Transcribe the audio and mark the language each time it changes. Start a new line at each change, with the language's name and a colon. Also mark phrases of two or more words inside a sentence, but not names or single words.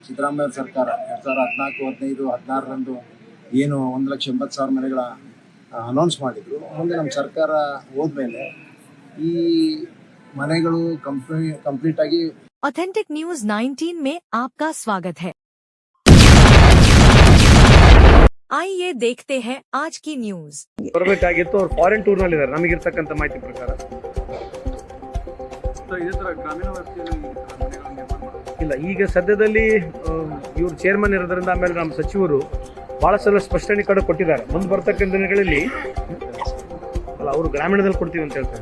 Kannada: ಸಿದ್ದರಾಮಯ್ಯ ಸರ್ಕಾರ 2014-15-16ರಂದು ಏನು 1,80,000 ಮನೆಗಳ ಅನೌನ್ಸ್ ಮಾಡಿದ್ರು. ಮುಂದೆ ನಮ್ಮ ಸರ್ಕಾರ ಹೋದ್ಮೇಲೆ ಈ ಮನೆಗಳು ಕಂಪ್ಲೀಟ್ ಆಗಿ
Hindi: ऑथेंटिक न्यूज 19 में आपका स्वागत है। आइए देखते हैं आज की न्यूज।
Kannada: ಬರಬೇಕಾಗಿತ್ತು ಅವ್ರು
English: foreign tour
Kannada: ನಲ್ಲಿ ಇದ್ದಾರೆ ನಮಗಿರ್ತಕ್ಕಂಥ ಮಾಹಿತಿ ಪ್ರಕಾರ. ಇಲ್ಲ, ಈಗ ಸದ್ಯದಲ್ಲಿ ಇವ್ರು ಚೇರ್ಮನ್ ಇರೋದ್ರಿಂದ ಆಮೇಲೆ ನಮ್ಮ ಸಚಿವರು ಬಹಳ ಸಲ ಸ್ಪಷ್ಟನೆ ಕಡೆ ಕೊಟ್ಟಿದ್ದಾರೆ. ಮುಂದೆ ಬರ್ತಕ್ಕಂಥ ದಿನಗಳಲ್ಲಿ ಅಲ್ಲ, ಅವರು ಗ್ರಾಮೀಣದಲ್ಲಿ ಕೊಡ್ತೀವಿ ಅಂತ ಹೇಳ್ತಾರೆ.